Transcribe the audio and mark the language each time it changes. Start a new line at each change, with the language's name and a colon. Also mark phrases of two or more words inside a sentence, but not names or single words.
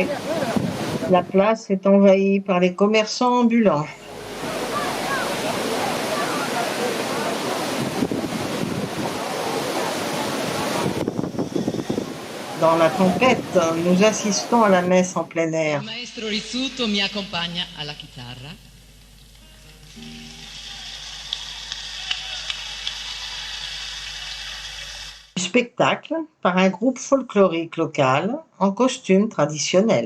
French: La place est envahie par les commerçants ambulants. Dans la tempête, nous assistons à la messe en plein air.
Italian: Il maestro Rizzuto mi accompagna alla chitarra.
French: Spectacle par un groupe folklorique local en costume traditionnel.